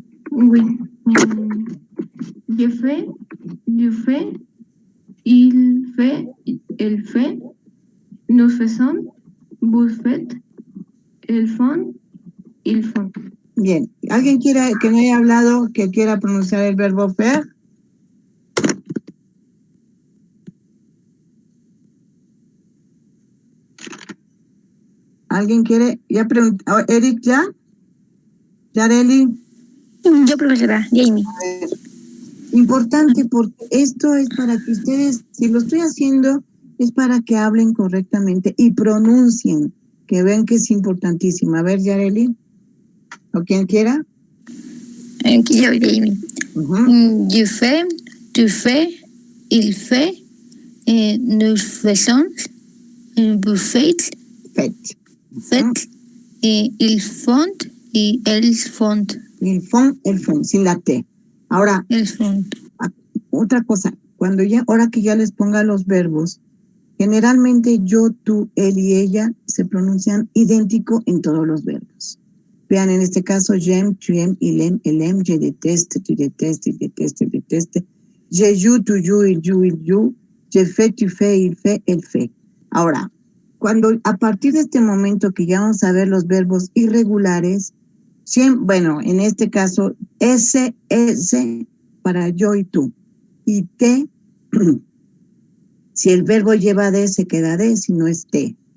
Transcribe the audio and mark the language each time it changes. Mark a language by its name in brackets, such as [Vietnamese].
[French] Oui. Je fais, tu fais, il fait, elle fait, nous faisons, vous faites, elles font, ils font. [Spanish] Bien. ¿Alguien quiera que no haya hablado que quiera pronunciar el verbo faire? ¿Alguien quiere? Ya preguntó. Eric, ¿ya? Yareli. Yo, profesora, Jamie. Importante, porque esto es para que ustedes, si lo estoy haciendo, es para que hablen correctamente y pronuncien, que vean que es importantísimo. A ver, Yareli, o quien quiera. Aquí yo, Jamie. [French] Je fais, tu fais, il fait, nous faisons, vous faites, ils font y elles font. [Spanish] El font, sin la T. Ahora, otra cosa, ahora que ya les ponga los verbos, generalmente yo, tú, él y ella se pronuncian idéntico en todos los verbos. Vean, en este caso, [French] j'aime, tu aimes, il aime, elle aime, je déteste, tu détestes, il déteste, elle déteste. Je joue, tu joues, il joue. Je fais, tu fais, il fait, elle fait. [Spanish] Ahora, a partir de este momento que ya vamos a ver los verbos irregulares, bueno, en este caso, S para yo y tú. Y T, si el verbo lleva D, se queda D, si no es T.